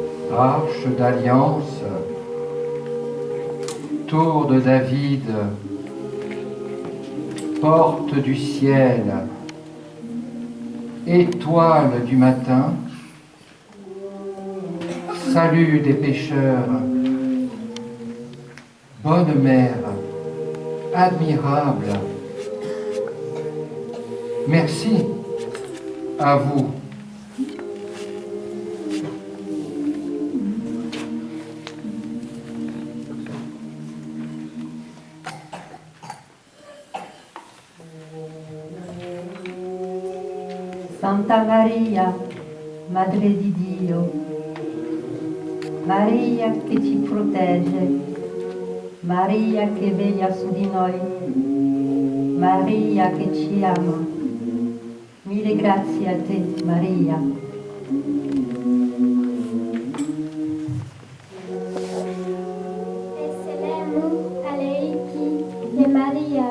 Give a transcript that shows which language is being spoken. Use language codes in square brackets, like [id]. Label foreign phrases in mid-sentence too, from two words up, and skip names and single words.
[fr] Arche d'alliance, tour de David, porte du ciel, étoile du matin, salut des pécheurs, bonne mère, admirable, merci à vous. [it] Santa Maria, Madre di Dio, Maria che ci protegge, Maria che veglia su di noi, Maria che ci ama. Mille grazie a te, Maria. [ar] السلام عليك يا مريم.